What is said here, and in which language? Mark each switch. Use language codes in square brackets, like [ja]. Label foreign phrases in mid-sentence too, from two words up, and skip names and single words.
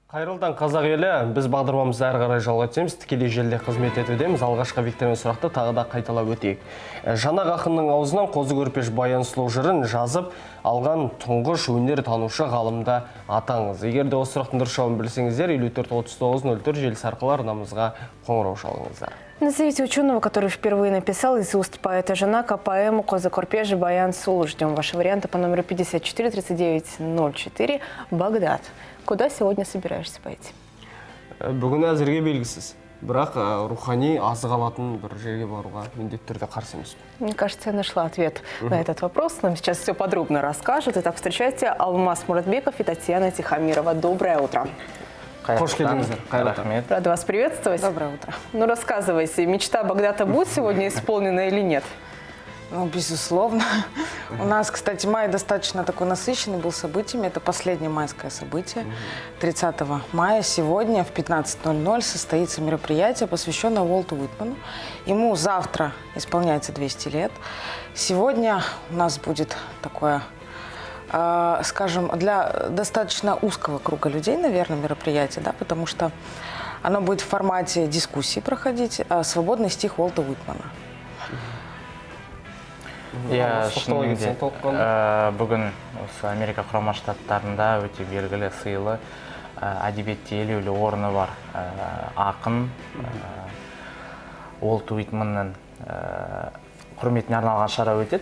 [kk] Қайырлыдан қазақ елі, біз бағдарламамызды әрі қарай жалғайтеміз, тікелей желіде қызмет етудеміз. Алғашқы викторина сұрақты тағы да қайталап өтейік. Жанақ ақынның аузынан қозы көрпеш баян сұлу жырын жазып алған тұңғыш өнер танушы ғалымда атаңыз. Егер де осы сұрақтың дұрыс жауабын білсеңіздер, 54-39-04 желісі арқылы арнамызға қоңырау шалыңыздар. [ru] Назовите ученого, который впервые написал из уст поэта Жанака поэму «Козы корпежи баян сұлу». Ждем ваши варианты по номеру 54-39-04. Багдад. Куда сегодня собираешься пойти? [kk] Бүгін әзірге белгісіз. Бірақ рухани азық алатын бір жерге баруға міндетті түрде қарсы емеспін. [ru] Мне кажется, я нашла ответ на этот вопрос. Нам сейчас все подробно расскажут. Итак, встречайте Алмаз Муратбеков и Татьяна Тихомирова. Доброе утро. [kk] Қош келдіңіздер. Қайырлы. [ru] Рада вас приветствовать. Доброе утро. Ну, рассказывайте, мечта Багдада будет сегодня исполнена или нет? Ну, безусловно. У нас, кстати, май достаточно такой насыщенный был событиями. Это последнее майское событие. 30 мая сегодня в 15:00 состоится мероприятие, посвященное Уолту Уитману. Ему завтра исполняется 200 лет. Сегодня у нас будет такое, скажем, для достаточно узкого круга людей, наверное, мероприятие, да, потому что оно будет в формате дискуссии проходить. Свободный стих Уолта Уитмана. [kk] Иә, шынымен бүгін осы Америка құрама штаттарында өте белгілі сыйлы әдебиетте елеулі орны бар ақын Уолт Уитманның құрметіне арналған шара өтеді.